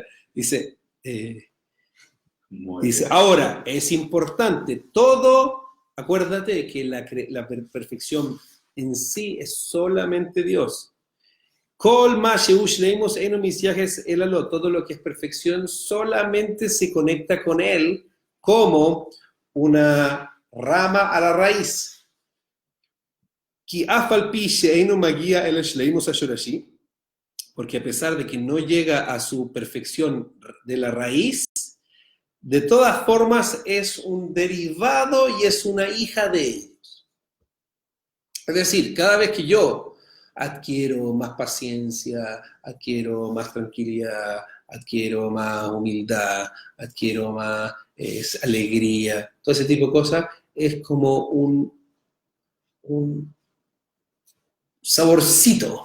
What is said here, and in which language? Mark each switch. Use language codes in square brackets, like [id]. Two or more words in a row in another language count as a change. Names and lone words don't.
[es] Dice, ahora, es importante, todo, acuérdate que la perfección en sí es solamente Dios. Todo lo que es perfección solamente se conecta con Él como una rama a la raíz. [he] כי אף על פי שאינו מגיע אל שלמות השורשי, [es] porque a pesar de que no llega a su perfección de la raíz, de todas formas es un derivado y es una hija de ellos. Es decir, cada vez que yo adquiero más paciencia, adquiero más tranquilidad, adquiero más humildad, adquiero más alegría, todo ese tipo de cosas, es como un saborcito.